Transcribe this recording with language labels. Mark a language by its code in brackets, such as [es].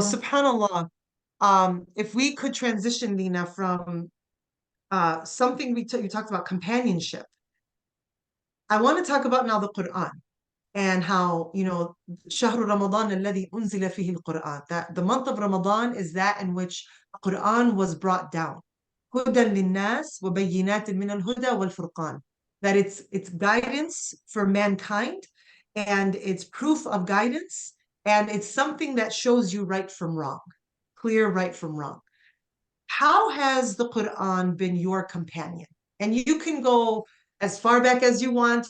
[en] subhanAllah, if we could transition, Lena, from something you talked about companionship, I want to talk about now the Quran and how, [ar] شهر رمضان الذي أنزل فيه القرآن, [en] that the month of Ramadan is that in which the Quran was brought down. [ar] هدى للناس وبينات من الهدى والفرقان. [en] That it's guidance for mankind and it's proof of guidance and it's something that shows you right from wrong, clear right from wrong. How has the Quran been your companion? And you can go as far back as you want.